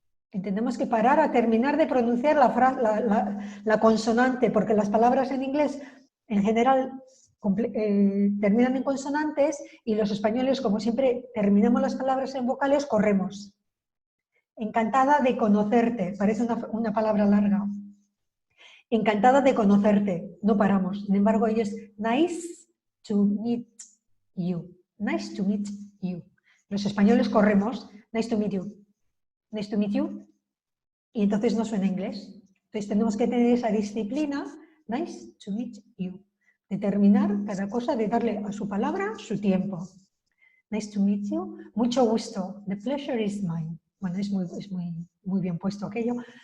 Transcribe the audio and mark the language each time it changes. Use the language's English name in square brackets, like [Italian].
[Spanish] Tenemos que parar a terminar de pronunciar la consonante, porque las palabras en inglés, en general, terminan en consonantes y los españoles, como siempre, terminamos las palabras en vocales, corremos. Encantada de conocerte, parece una palabra larga. Encantada de conocerte, no paramos. Sin embargo, ellos, [English] nice to meet you. Nice to meet you. [Spanish] Los españoles corremos, [English] nice to meet you. Nice to meet you. [Spanish] Y entonces no suena inglés. Entonces tenemos que tener esa disciplina, [English] nice to meet you. [Spanish] Determinar cada cosa, de darle a su palabra su tiempo. [English] Nice to meet you. [Spanish] Mucho gusto. [English] The pleasure is mine. [Spanish] Bueno, es muy bien puesto aquello.